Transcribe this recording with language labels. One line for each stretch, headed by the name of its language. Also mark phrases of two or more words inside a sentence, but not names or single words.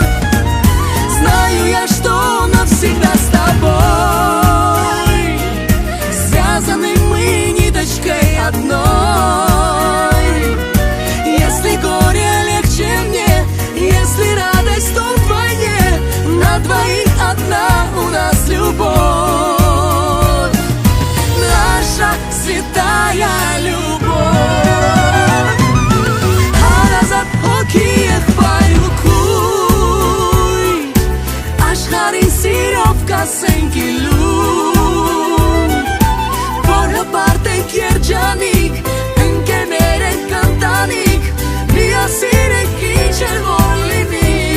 Russian: Знаю я, что навсегда с тобой связаны мы ниточкой одной. Если горе легче мне, если радость, то вдвойне, на двоих одна у нас любовь, наша святая любовь.
Armenian: Հարազատ հոգի եղբայր ու քույր, աշխարհին սիրով կասենք իլուր, որ հպարտենք երջանիկ, ընկերներ ենք, ընտանիք, միասին ենք, ինչ էլ որ լինի,